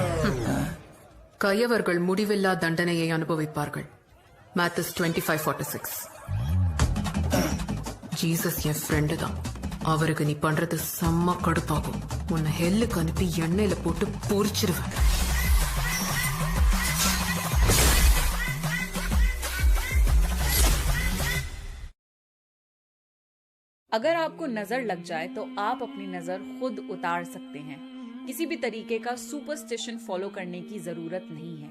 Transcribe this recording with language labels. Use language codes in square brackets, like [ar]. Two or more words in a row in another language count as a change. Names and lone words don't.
[ta] கயவர்கள் முடிவில்லா தண்டனையை அனுபவிப்பார்கள். மேத்தஸ் 25:46. ஜீசஸ் என் ஃப்ரெண்டு தான். அவருக்கு நீ பண்றது செம்ம கடுப்பாகும். உன்னை ஹெல்லுக்கு அனுப்பி எண்ணெயில போட்டு பொரிச்சிருவேன். [hi] अगर आपको नजर लग जाए तो आप अपनी नजर खुद उतार सकते हैं। किसी भी तरीके का [en] superstition follow [hi] करने की जरूरत नहीं है।